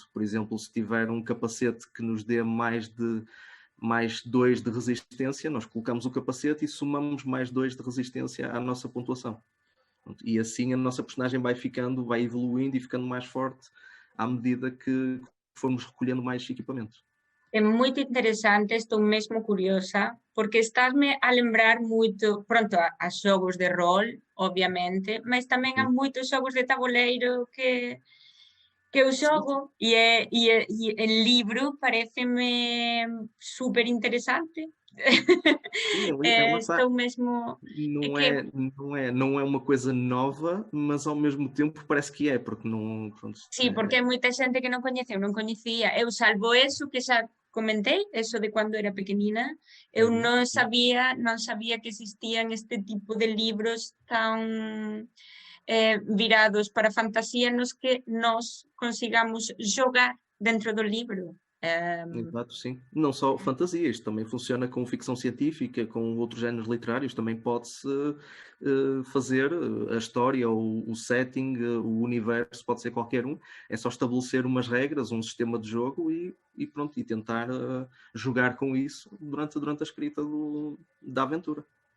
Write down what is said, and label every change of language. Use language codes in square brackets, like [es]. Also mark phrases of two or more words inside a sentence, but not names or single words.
[pt] Por exemplo, se tiver um capacete que nos dê mais 2 de resistência, nós colocamos o capacete e somamos mais 2 de resistência à nossa pontuação. E assim a nossa personagem vai evoluindo e ficando mais forte à medida que formos recolhendo mais equipamento. [gl] É moito interesante, estou mesmo curiosa, porque estás-me a lembrar moito, pronto, a xogos de rol, obviamente, mas tamén há moitos xogos de tabuleiro que eu xogo e el libro pareceme super interesante. [pt] Sim, ela está. [gl] Estou mesmo... É que [pt] Não é uma coisa nova, mas ao mesmo tempo parece que é, porque não. [gl] Pronto, sí, porque hai moita xente que non coñece, eu non coñecía. Eu salvo eso que xa comentei, eso de cando era pequenina, eu non sabía que existían este tipo de libros tan virados para fantasía nos que nós consigamos xogar dentro do libro. [pt] Exato, sim. Não só fantasia, isto também funciona com ficção científica, com outros géneros literários, também pode-se fazer a história, o setting, o universo, pode ser qualquer um. É só estabelecer umas regras, um sistema de jogo e pronto, e tentar jogar com isso durante a escrita da aventura.